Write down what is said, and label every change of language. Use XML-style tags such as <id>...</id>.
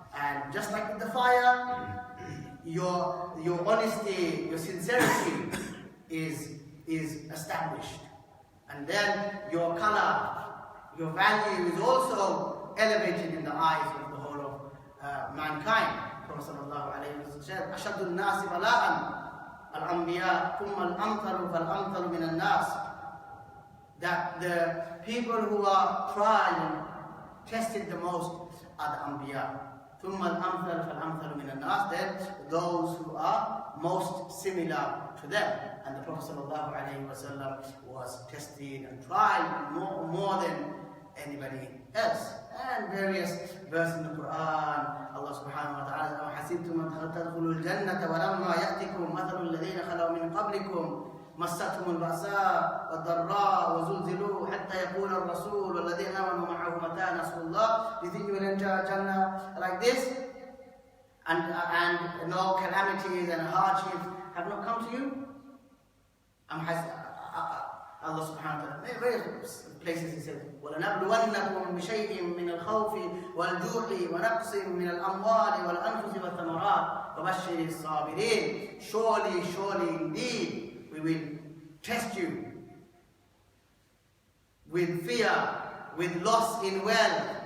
<en>And just like with the fire, your honesty, your sincerity is established. And then your color, your value is also elevated in the eyes of the whole of mankind. Prophet sallallahu alayhi wa sallam said,</en> <ar>أَشَدُّ النَّاسِ بَلَاءً الْأَنْبِيَاءُ ثُمَّ الْأَمْثَلُ فَالْأَمْثَلُ مِنَ النَّاسِ.</ar> <en>That the people who are tried and tested the most are the Anbiya.</en> <ar>ثُمَّ الْأَمْثَلُ فَالْأَمْثَلُ مِنَ النَّاسِ.</ar> <en>Then those who are most similar to them. And the Prophet sallallahu alayhi wa sallam was tested and tried more than anybody else. And various verses in the Quran, Allah subhanahu wa ta'ala,</en> <ar>حَسِبْتُمْ أَنْ تَدْخُلُوا الْجَنَّةَ وَلَمَّا يَأْتِكُمْ مَثَلُ الَّذِينَ خَلَوْا مِنْ قَبْلِكُمْ مَسَّتْهُمُ الْبَأْسَاءُ وَالضَّرَّاءُ وَزُلْزِلُوا حَتَّى يَقُولَ الرَّسُولُ وَالَّذِينَ آمَنُوا مَعَهُ مَتَىٰ نَصْرُ اللَّهِ.</ar> <en>Do you think you will enter Jannah like this? And no calamities and hardships have not come to you? Allah subhanahu wa ta'ala, various places he said,</en> <ar>وَلَنَبْلُوَنَّكُمْ بِشَيْءٍ مِّنَ الْخَوْفِ وَالْجُوعِ وَنَقْصٍ مِّنَ الْأَمْوَالِ وَالْأَنفُسِ وَالثَّمَرَاتِ وَبَشِّرِ الصَّابِرِينَ.</ar> <en>Surely, indeed, we will test you with fear, with loss in wealth.</en>